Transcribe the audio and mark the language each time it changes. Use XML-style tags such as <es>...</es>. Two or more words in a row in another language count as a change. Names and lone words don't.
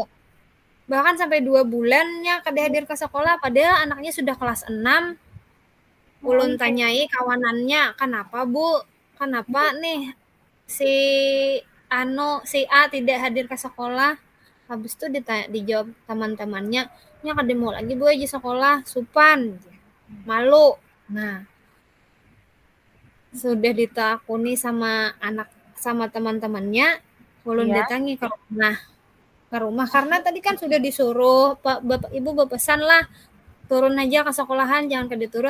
<id>Bahkan sampai 2 bulannya kada hadir ke sekolah, padahal anaknya sudah kelas 6. Oh,</id> <bjn>Ulun</bjn> <id>iya. tanyai kawanannya, "Kenapa Bu? Kenapa nih si si A tidak hadir ke sekolah?" Habis itu dijawab teman-temannya,</id> <bjn>"Nya kada mau lagi Bu di sekolah, supan, malu." Nah, sudah ditakuni sama teman-temannya, ulun</bjn> <id>Iya. datangi ke rumah karena tadi kan sudah disuruh Pak Bapak Ibu berpesan lah turun aja ke sekolahan jangan kada turun</id>